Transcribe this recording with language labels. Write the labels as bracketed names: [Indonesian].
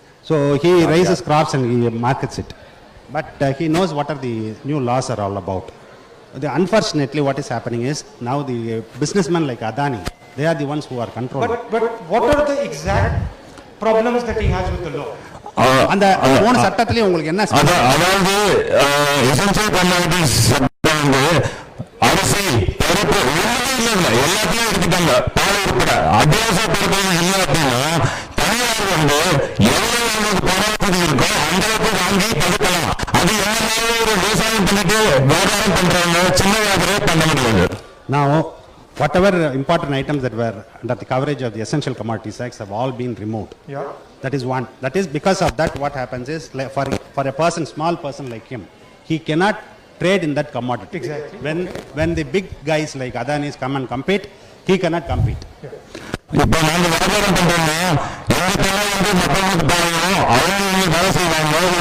[English] So he raises crops and he markets it. But he knows what are the new laws are all about. Unfortunately, what is happening is now the businessmen like Adani, they are the ones who are controlling. But what are the exact problems that he has with the law? [Tamil] அந்த 3 சட்டத்திலே உங்களுக்கு என்ன? அதாவது essential commodities சட்டம் வந்து அரிசி, பருப்பு எல்லாத்தையும் எடுத்துட்டாங்க, பால் உட்பட. அத்தியாவசிய பொருட்கள் இல்லை அப்படின்னா தனியார் வந்து எவ்வளவு பணவசதி இருக்கோ அந்த அளவுக்கு வாங்கி தடுக்கலாம். அது எல்லாமே ஒரு விவசாயம் பண்ணிட்டு வியாபாரம் பண்றாங்க, சின்ன வியாபாரம் பண்ண முடியாது. [English] Now, whatever important items that were under the coverage of the Essential Commodities Acts have all been removed. Yeah. That is one. That is because of that what happens is, like for a person, small person like him, he cannot trade in that commodity. Exactly. When the big guys like Adanis come and compete, he cannot compete. [Tamil] இப்ப நாங்க வியாபாரம் பண்றோம்னா எங்க வந்து மக்களுக்கு பாருங்க, அவங்க வேலை செய்வாங்க,